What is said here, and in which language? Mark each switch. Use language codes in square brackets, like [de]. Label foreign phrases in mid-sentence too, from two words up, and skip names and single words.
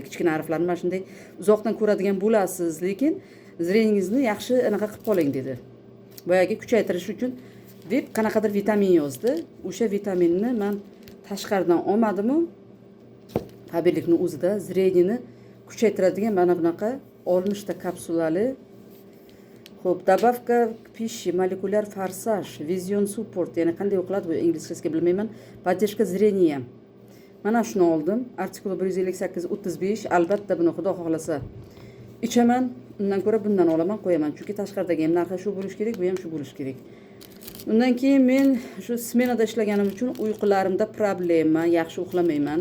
[uz] Kichkina harflarni mana shunday uzoqdan ko'radigan bo'lasiz, lekin zreningizni yaxshi anaqa qilib qoling dedi. Boyagi kuchaytirish uchun deb qanaqadir vitamin yozdi. O'sha vitaminni men tashqaridan olmadim. Faberlikning o'zida zrenini kuchaytiradigan mana bunaqa 60 ta kapsulali. Xo'p, [ru] добавка к пище, [uz] molekulyar forsaj, [en] vision support, [uz] ya'ni qanday o'qiladi bu inglizchasiga bilmayman. [ru] Поддержка зрения. [uz] Mana shuni oldim. Artikuli 158-35. Albatta buni Xudo xohlasa ichaman. Undan ko'ra bundan olaman, qo'yaman. Chunki tashqaridagi ham narxi shu bo'lish kerak, bu ham shu bo'lish kerak. Undan keyin men shu smenada ishlaganim uchun uyqularimda problema, yaxshi uxlamayman.